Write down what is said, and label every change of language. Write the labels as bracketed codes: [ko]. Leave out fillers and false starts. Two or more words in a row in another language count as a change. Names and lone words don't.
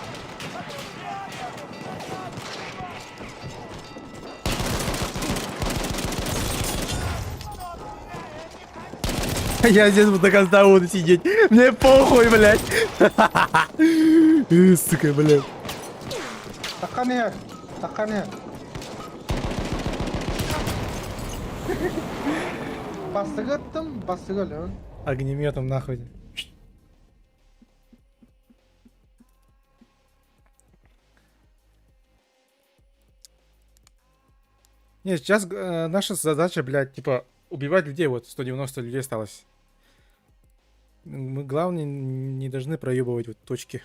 [ru] Я здесь до конца буду сидеть. Мне похуй, блядь. Сука, блядь. Таканет. Таканет. Бастыгаттым, бастыгал. Огнеметом нахуй. Нет, сейчас наша задача, блядь, типа, убивать людей. Вот 190 людей осталось. Мы, главное, не должны проебывать вот точки.